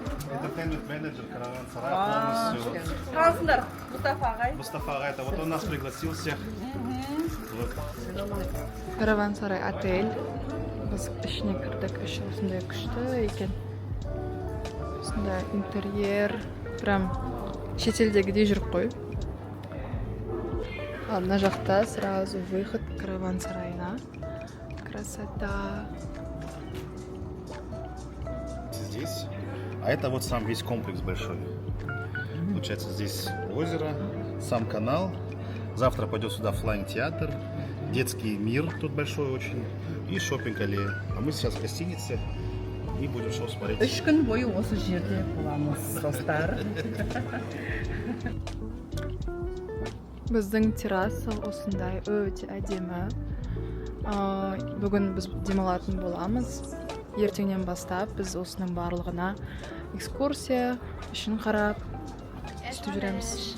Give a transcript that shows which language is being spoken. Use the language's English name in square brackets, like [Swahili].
[Russian] Entertainment менеджер Караван Сарая полностью. [Kazakh] Қаласыңдар, Mustafa ағай. [Russian] Мустафа Ага, это вот он нас пригласил всех. Вот. Караван сарай отель. [Kazakh] Біз ішіне кірдік, іші осындай күшті екен. Осындай интерьер. Прям шетелдегідей жүріп қой. А мына жақта [Russian] сразу выход [Kazakh] караван сарайына. [Russian] Красота. Здесь. А это вот сам весь комплекс большой. Получается, здесь озеро, сам канал. Завтра пойдет сюда флайн-театр, детский мир тут большой очень и шопинг-аллея. А мы сейчас в гостинице и будем шоу смотреть. [Kazakh] 3 күн бойы осы жерде боламыз, достар. Біздің терраса осындай өте әдемі. Бүгін біз демалатын боламыз. Ертеңнен бастап біз осының барлығына экскурсия үшін қарап сөйтіп жүреміз.